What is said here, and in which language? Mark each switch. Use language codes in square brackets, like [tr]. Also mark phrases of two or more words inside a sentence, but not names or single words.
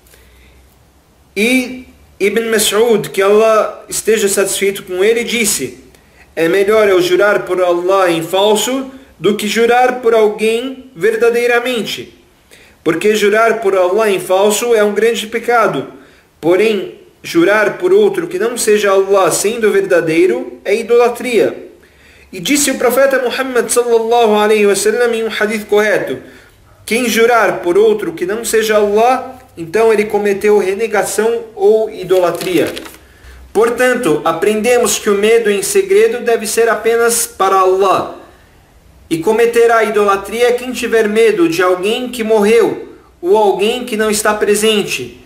[pt] E Ibn Mas'ud, que Allah esteja satisfeito com ele, disse: é melhor eu jurar por Allah em falso do que jurar por alguém verdadeiramente. Porque jurar por Allah em falso é um grande pecado. Porém, jurar por outro que não seja Allah sendo verdadeiro é idolatria. E disse o profeta Muhammad [ar] صلى الله عليه وسلم [pt] em um hadith correto: quem jurar por outro que não seja Allah, então ele cometeu renegação ou idolatria. Portanto, aprendemos que o medo em segredo deve ser apenas para Allah. E cometerá idolatria quem tiver medo de alguém que morreu, ou alguém que não está presente.